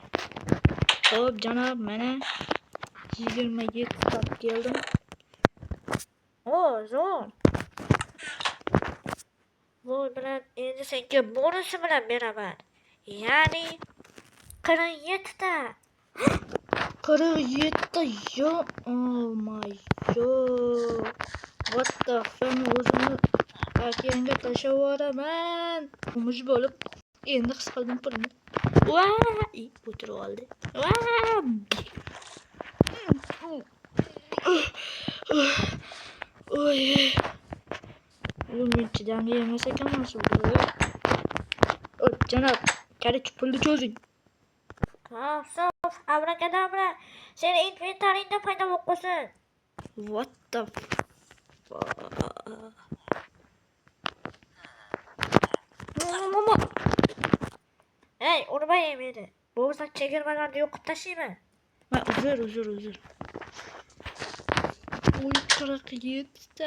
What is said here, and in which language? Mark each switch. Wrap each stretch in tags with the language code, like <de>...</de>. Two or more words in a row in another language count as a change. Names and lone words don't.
<uz>Xo'p, janob, mana 27 topib keldim. Zo'r. Bu bilan endi senga bonusi bilan beraman. Ya'ni 47 ta. 47 ta.</uz> <en>Oh my god. What the fuck,</en> <uz>o'zimni akanga tashlab yuboraman. Umush bo'lib endi his qildim pulni. O'tirib oldi. Oy. Men chidamli emas ekanman shu. Janob, qarich pulni cho'zing. Sof, abrakadabra. Seni inventaringda paydo bo'lib qolsin.</uz> <en>What the</en> <uz>Hey, urmay meni. Bo'lmasa chegirmalarni yo'qib tashlayman. Uzr. Oy, 47 ta.</uz>